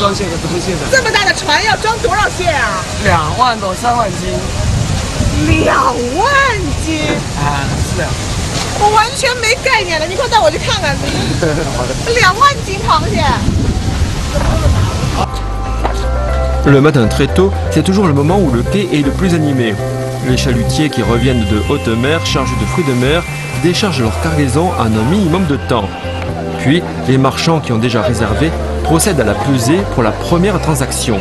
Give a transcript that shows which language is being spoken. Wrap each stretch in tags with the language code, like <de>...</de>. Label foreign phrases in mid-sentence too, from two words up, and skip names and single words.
<zh>装蟹的，不是蟹的。这么大的船要装多少蟹啊？2万多3万斤。 2万斤？啊，是啊。我完全没概念了，你快带我去看看。好的。 2万斤螃蟹。</zh> <fr>Le matin très tôt, c'est toujours le moment où le quai est le plus animé. Les chalutiers qui reviennent de haute mer chargés de fruits de mer déchargent leur cargaison en un minimum de temps. Puis, les marchands qui ont déjà réservé procèdent à la pesée pour la première transaction.</fr>